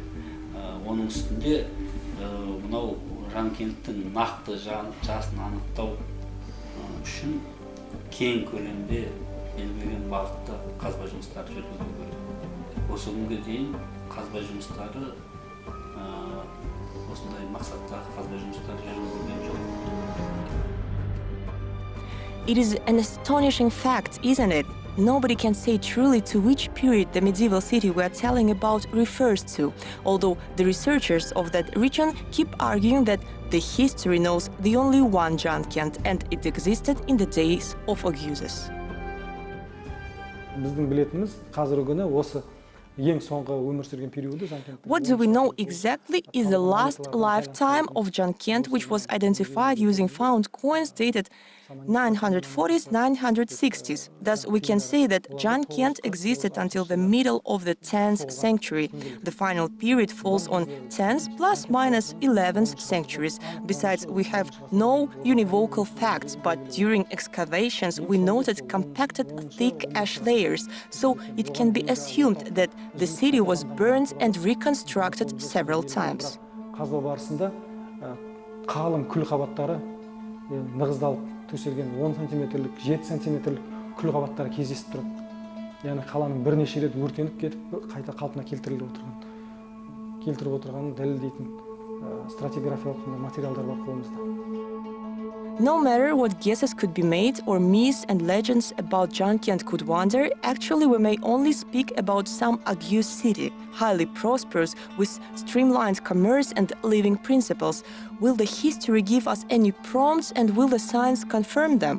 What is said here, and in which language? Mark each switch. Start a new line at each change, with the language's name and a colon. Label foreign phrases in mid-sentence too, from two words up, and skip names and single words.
Kazakh: Оның үстінде мынау Жанкенттің нақты жасын анықтау үшін кең көлемде белгіленген бағытта қазба жұмыстары жүргізілу керек. Осы күнге дейін қазба жұмыстары осындай мақсаттағы қазба жұмыстары жүргізілген жоқ.
English: It is an astonishing fact, isn't it? Nobody can say truly to which period the medieval city we are telling about refers to, although the researchers of that region keep arguing that the history knows the only one Janкент and it existed in the days of OGUZes.
Kazakh: Біздің білетініміз қазіргі күні осы ең соңғы өмір сүрген периоды Жанкент.
English: What do we know exactly is the last lifetime of Janкент, which was identified using found coins dated 940s, 960s. Thus, we can say that Janкент existed until the middle of the 10th century. The final period falls on 10th plus minus 11th centuries. Besides, we have no univocal facts, but during excavations we noted compacted thick ash layers, so it can be assumed that the city was burned and reconstructed several times.
Kazakh: Қазба барысында қалың күл қабаттары нығыздалып төселген 10 сантиметрлік, 7 сантиметрлік күл қабаттары кездесіп тұрады. Яғни қаланың бірнеше рет өртеніп кетіп, қайта қалпына келтіріп отырғанын дәлелдейтін стратиграфиялық материалдар бар қолымызда.
English: No matter what guesses could be made or myths and legends about Janкент could wander, actually we may only speak about some OGUZ city, highly prosperous, with streamlined commerce and living principles. Will the history give us any prompts and will the science confirm them?